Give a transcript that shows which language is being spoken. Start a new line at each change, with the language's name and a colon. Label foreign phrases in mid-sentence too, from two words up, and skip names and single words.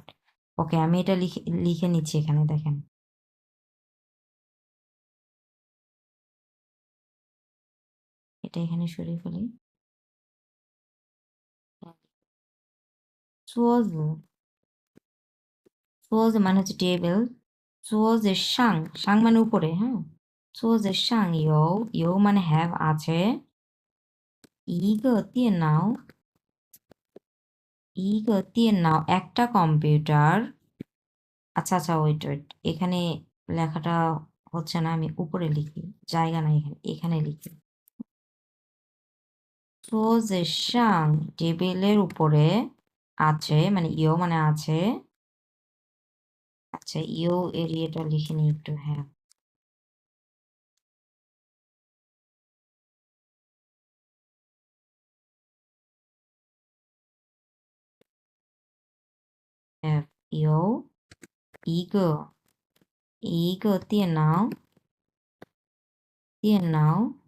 Bangla: ওকে, আমি এটা লিখে লিখে নিচ্ছি এখানে, দেখেন এটা এখানে সরিয়ে ফেলি। চুয়োজু, চুয়োজু মানে হচ্ছে টেবিল,
Chinese: 桌子上,
Bangla: সাং মানে উপরে, হ্যাঁ,
Chinese: 桌子上有
Bangla: মানে have আছে
Chinese: 一个电脑
Bangla: একটা কম্পিউটার আচ্ছা আচ্ছা ওয়েট এখানে লেখাটা হচ্ছে না আমি উপরে লিখি জায়গা নাই এখানে লিখি
Chinese: 桌子上
Bangla: টেবিলের উপরে আছে মানে মানে আছে আচ্ছা এরিয়াটা লিখে নিই একটু হ্যাঁ have
Chinese: 有一个电脑